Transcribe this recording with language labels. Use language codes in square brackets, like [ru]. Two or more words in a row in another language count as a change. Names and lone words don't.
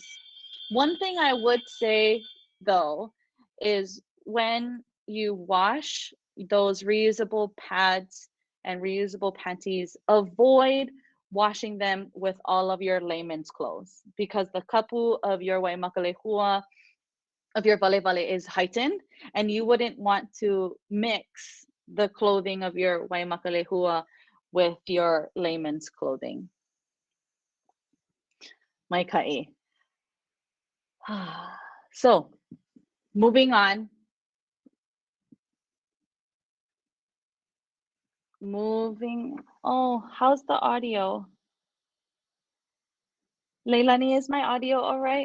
[en] One thing I would say though is when you wash those reusable pads and reusable panties, avoid washing them with all of your layman's clothes, because the kapu of your Waimakalehua, of your vale is heightened, and you wouldn't want to mix the clothing of your Waimakalehua with your layman's clothing. [haw] Mai kaʻi. [en] So, moving on. Oh, how's the audio? Leilani, is my audio all right?